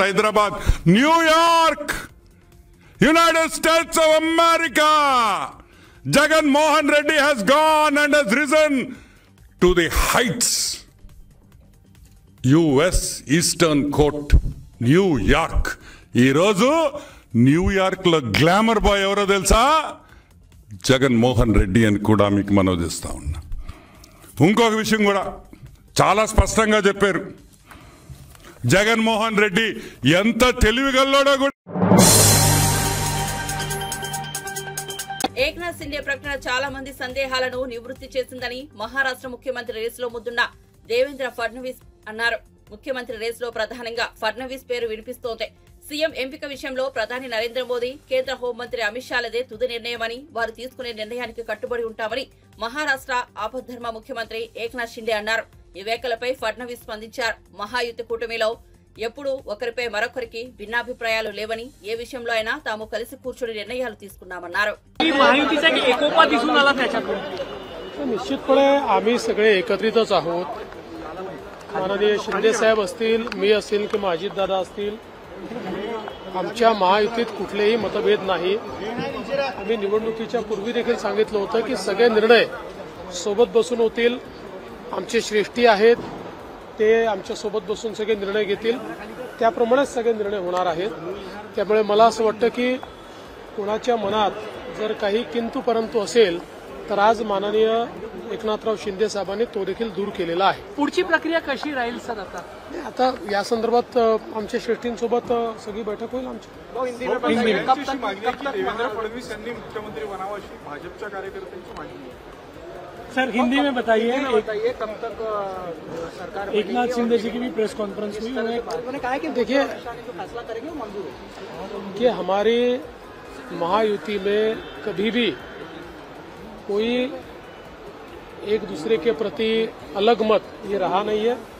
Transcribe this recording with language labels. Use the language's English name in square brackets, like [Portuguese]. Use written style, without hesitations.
[Telugu] Hyderabad, New York, United states of America. [English] Jagan Mohan Reddy has gone and has risen to the heights. [Telugu] US eastern court, New York. ఈరోజు New York లో glamour boy ఎవరో తెలుసా? జగన్ మోహన్ రెడ్డి అని కూడా మీకు మనవి చేస్తా ఉన్నా. ఇంకొక విషయం కూడా చాలా స్పష్టంగా చెప్పారు. జగన్మోహన్ రెడ్డి ఎంత తెలివిగల్లోడో కూడా. ఏక్నాథ్ సిండే ప్రకటన చాలా మంది సందేహాలను నివృత్తి చేసిందని మహారాష్ట్ర ముఖ్యమంత్రి రేసులో ముద్దున్న దేవేంద్ర ఫడ్నవీస్ అన్నారు. ముఖ్యమంత్రి రేసులో ప్రధానంగా ఫడ్నవీస్ పేరు వినిపిస్తోంది. సీఎం ఎంపిక విషయంలో ప్రధాని నరేంద్ర మోదీ, కేంద్ర హోంమంత్రి అమిత్ షాలదే తుది నిర్ణయమని, వారు తీసుకునే నిర్ణయానికి కట్టుబడి ఉంటామని మహారాష్ట్ర ఆపద్ధర్మ ముఖ్యమంత్రి ఏక్నాథ్ షిండే అన్నారు. ఈ వ్యాఖ్యలపై ఫడ్నవీస్ స్పందించారు. మహాయుతి కూటమిలో ఎప్పుడూ ఒకరిపై మరొకరికి భిన్నాభిప్రాయాలు లేవని, ఏ విషయంలో అయినా తాము కలిసి కూర్చుని నిర్ణయాలు తీసుకున్నామన్నారు. [Marathi] निश्चितपणे आम्ही सगळे एकत्रितच आहोत. माननीय शिंदे साहेब असतील, मी असेल किंवा अजितदादा असतील, आमच्या महायुतीत कुठलेही मतभेद नाही. आम्ही निवडणुकीच्या पूर्वी देखील सांगितलं होतं की सगळे निर्णय सोबत बसून होतील. आमचे श्रेष्ठी आहेत, ते आमच्या सोबत बसून सगळे निर्णय घेतील. त्याप्रमाणेच सगळे निर्णय होणार आहेत. त्यामुळे मला असं वाटतं की कोणाच्या मनात जर काही किंतु परंतु असेल तर आज माननीय एकनाथराव शिंदे साहेबांनी तो देखील दूर केलेला आहे. पुढची प्रक्रिया कशी राहील सर? आता या संदर्भात आमच्या श्रेष्ठींसोबत सगळी बैठक होईल आमची. देवेंद्र फडणवीस यांनी मुख्यमंत्री बनावं अशी भाजपच्या कार्यकर्त्यांची मागणी आहे. [Hindi] सर हिंदी में बताइए कब तक सरकार एकनाथ शिंदे जी की भी प्रेस कॉन्फ्रेंस हुई, उन्होंने कहा कि देखिए फैसला करेंगे मंजूर है कि हमारी महायुति में कभी भी कोई एक दूसरे के प्रति अलग मत ये रहा नहीं है.